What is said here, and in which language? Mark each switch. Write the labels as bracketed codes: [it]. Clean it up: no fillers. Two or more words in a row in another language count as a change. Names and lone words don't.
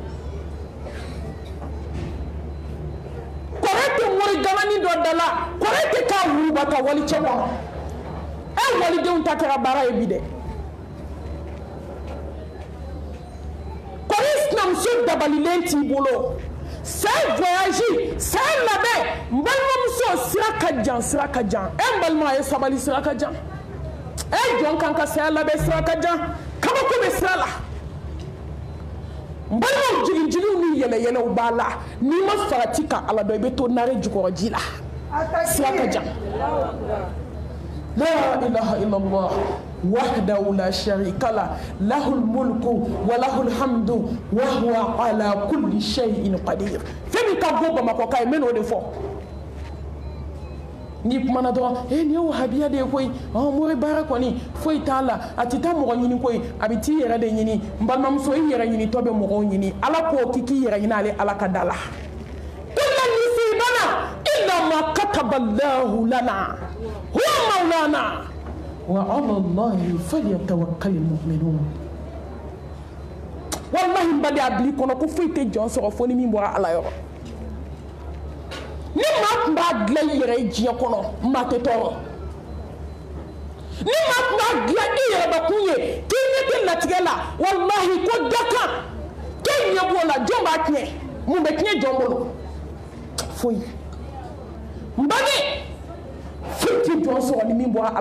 [bm] kɔrɛ tɛ wari gamani dɔ da la kɔrɛ tɛ k'a wuruba ka wali cɛ kɔnɔ walidenw ta kɛra baara ye bi dɛ kɔri sinamuso dabalilen t'i bolo [fr] c'est voyage [bm] c'est labɛn n balimamuso sira ka jan n balima a ye sabali sira ka jan jɔn kan ka saya labɛn sira ka jan kabako bɛ sira la n balimaw jigin-jigiw ni yɛlɛ-yɛlɛw b'a la n'i ma farati ka Ala dɔn i bɛ to nare jukɔrɔji la sira ka jan [ar] لا إله إلا الله وحده لا شريك له له الملك وله الحمد وهو على كل شيء قدير [bm] fɛn min ka go Bamakɔ ka ye n bɛ n'o de fɔ n'i kumana dɔrɔn nin ye wahabiya de ye koyi mori baara kɔni foyi t'a la a tɛ taa mɔgɔ ɲini koyi a bɛ t'i yɛrɛ de ɲini n balimamuso i yɛrɛ ɲinitɔ bɛ mɔgɔw ɲini Ala ko k'i k'i yɛrɛ ɲini ale Ala ka da la [ar] كل يصيبنا إلا ما كتب الله لنا هو مولانا وعلى الله فليتوكل المؤمنون [bm] wallahi n bali a bila i kɔnɔ ko foyi tɛ jɔn sɔrɔ fo ni min bɔra Ala yɔrɔ ni maa b'a dilan i yɛrɛ ye diɲɛ kɔnɔ maa tɛ tɔɔrɔ ni maa tun b'a dilan i yɛrɛbakun ye k'i ɲɛ tɛ latigɛ la walahi ko dakan k'e ɲɛ b'o la jɔn b'a tiɲɛ mun bɛ tiɲɛ jɔn bolo foyi n bange foyi tɛ jɔn sɔrɔ ni min bɔra ala